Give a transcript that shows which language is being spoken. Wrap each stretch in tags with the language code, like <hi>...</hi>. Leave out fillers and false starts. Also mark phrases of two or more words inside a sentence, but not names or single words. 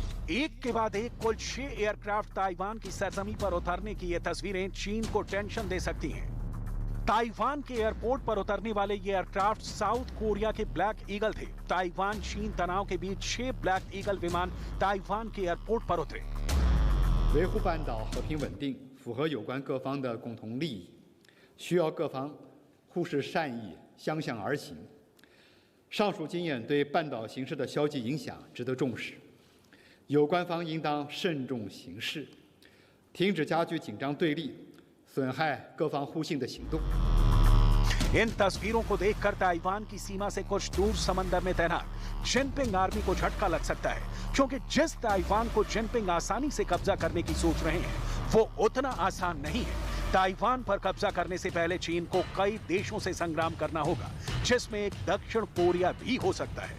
<hi>एक के बाद एक कुल 6 एयरक्राफ्ट ताइवान की सरजमी पर उतरने की ये तस्वीरें चीन को टेंशन दे सकती हैं। ताइवान के एयरपोर्ट पर उतरने वाले ये एयरक्राफ्ट साउथ कोरिया के ब्लैक ईगल थे। ताइवान चीन तनाव के बीच 6 ब्लैक ईगल विमान ताइवान के एयरपोर्ट पर उतरे।</hi> <zh>维护半岛和平稳定，符合有关各方的共同利益，需要各方互视善意，相向而行。上述经验对半岛形势的消极影响值得重视，有关方应当慎重行事，停止加剧紧张对立、损害各方互信的行动。</zh> <hi>इन तस्वीरों को देखकर ताइवान की सीमा से कुछ दूर समंदर में तैनात जिनपिंग आर्मी को झटका लग सकता है, क्योंकि जिस ताइवान को जिनपिंग आसानी से कब्जा करने की सोच रहे हैं वो उतना आसान नहीं है। ताइवान पर कब्जा करने से पहले चीन को कई देशों से संग्राम करना होगा, जिसमें एक दक्षिण कोरिया भी हो सकता है।</hi>